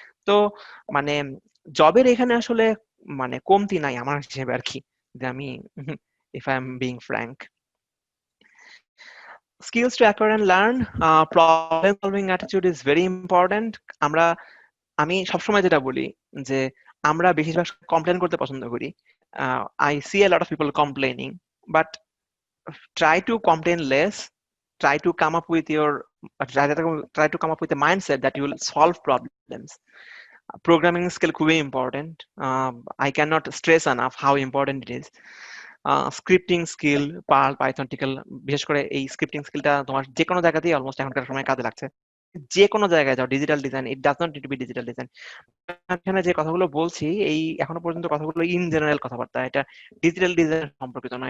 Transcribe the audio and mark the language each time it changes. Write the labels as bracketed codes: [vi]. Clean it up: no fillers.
[bn] তো মানে জবের এখানে আসলে মানে কমতি নাই আমার হিসেবে আর কি, যে আমি [en] If I am being frank. Skills to acquire and learn, problem solving attitude is very important. [bn] আমরা আমি সবসময় যেটা বলি যে আমরা বেশিরভাগ কমপ্লেন করতে পছন্দ করি। [en] I see a lot of people complaining, but try to complain less, try to come up with your try to come up with a mindset that you will solve problems. Programming skill [bn] খুবই important, [en] I cannot stress enough how important it is. [bn] Scripting skill, pearl, Python, টিকেল, বিশেষ করে এই scripting স্কিলটা তোমার যে কোনো জায়গাতেই almost এখনকার সময় কাজে লাগছে। যে কোনো জায়গায় যাও, digital design, [en] It does not need to be digital design. [bn] এখানে যে কথাগুলো বলছি এই এখনো পর্যন্ত কথাগুলো ইন জেনারেল কথাবার্তা, এটা ডিজিটাল ডিজাইন সম্পর্কিত না।